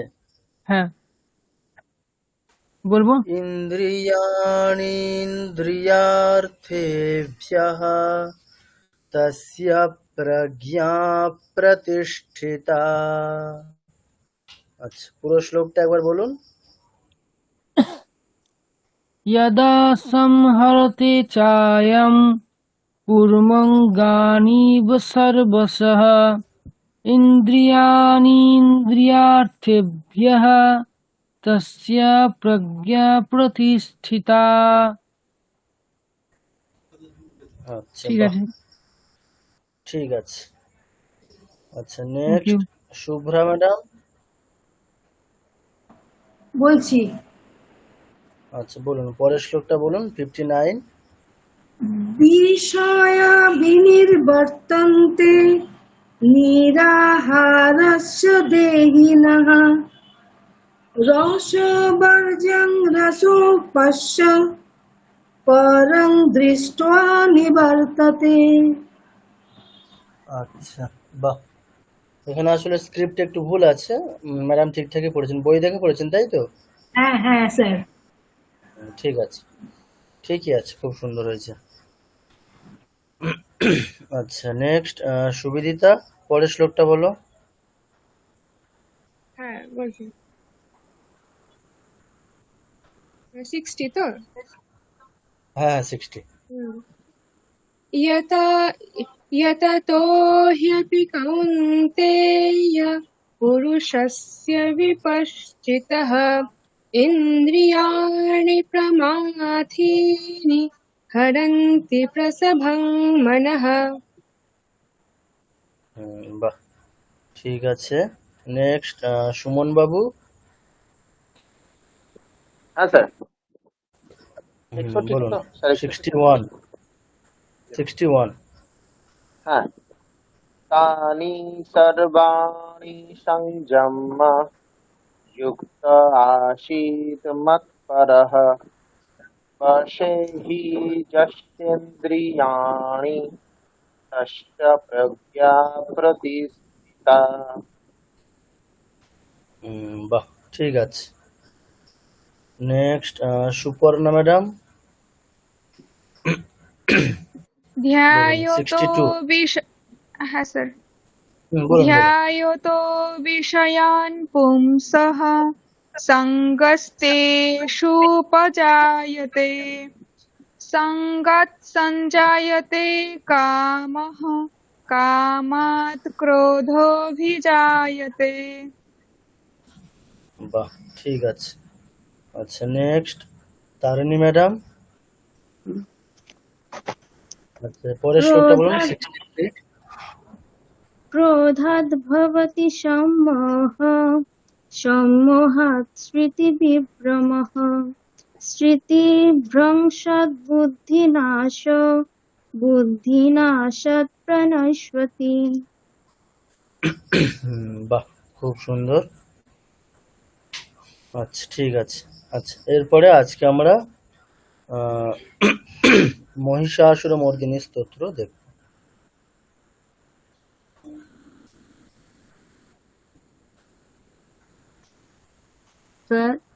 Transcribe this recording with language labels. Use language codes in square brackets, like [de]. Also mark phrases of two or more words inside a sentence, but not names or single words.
[bn] হ্যাঁ বলবো। [sa] ইন্দ্রিয়াণি ইন্দ্রিয়ার্থেভ্যঃ তস্য প্রজ্ঞা প্রতিষ্ঠিতা। [bn] আচ্ছা, পুরো শ্লোকটা একবার বলুন। [sa] यदा संहरते चायं कूर्मङ्गानीव सर्वशः इन्द्रियाणीन्द्रियार्थेभ्यः तस्य प्रज्ञा प्रतिष्ठिता। [bn] আচ্ছা, ঠিক বাহ, আছে, ঠিক আছে। আচ্ছা, থ্যাংক নেক্সট ইউ। শুভ্রা ম্যাডাম। বলছি, আচ্ছা, বলুন পরের শ্লোকটা বলুন, 59। [sa] বিষয়া বিনির্বর্তন্তে নিরাহারস্য দেহিনঃ রসবর্জ্যং রসোপস্য পরং দৃष्ट्वा নিবর্ততে। [bn] আচ্ছা, বাহ, এখানে আসলে স্ক্রিপ্টে একটু ভুল আছে। ম্যাডাম ঠিকঠাকই পড়েছেন, বই দেখে পড়েছেন তাই তো? হ্যাঁ হ্যাঁ স্যার। ঠিক আছে, ঠিকই আছে, খুব সুন্দর হয়েছে। আচ্ছা, নেক্সট সুবিদিতা, পরের শ্লোকটা বলো। হ্যাঁ বলছি 60 তো। হ্যাঁ, 60। [sa] यत यततो ह्यपि कौन्तेय पुरुषस्य विपश्चितः इन्द्रियाणि प्रमाथीनि हरन्ति प्रसभं मनः। [bn] বাহ, ঠিক আছে। নেক্সট সুমন বাবু। হ্যাঁ স্যার, হুম, 61 বলুন। তো স্যার, 61। 61। হ্যাঁ। [sa] तानि सर्वाणि संयम्य युक्त आसीत् मत्परः वशे हि यस्येन्द्रियाणि तस्य प्रज्ञा प्रतिष्ठिता। [bn] বাহ, ঠিক আছে। নেক্সট সুপর্ণা ম্যাডাম। বলুন, [sa] ध्यायतो [bn] 62। হ্যাঁ স্যার। বলুন বলুন। [sa] ध्यायतो विषयान् पुंसः सङ्गस्तेषुपजायते सङ्गात् सञ्जायते कामः कामात् क्रोधोऽभिजायते। [bn] বাহ, ঠিক আছে। আচ্ছা, নেক্সট তারিণী ম্যাডাম। আচ্ছা, পরের শ্লোকটা বলুন, 63। [sa] क्रोधाद् भवति सम्मोहः सम्मोहात् स्मृतिविभ्रमः स्मृतिभ्रंशात् बुद्धिनाशो बुद्धिनाशात् प्रणश्यति। [bn] বাহ, খুব সুন্দর। আচ্ছা, ঠিক আছে। আচ্ছা, এরপরে আজকে আমরা মহিষাসুর মর্দিনী স্তোত্র দেখব। স্যার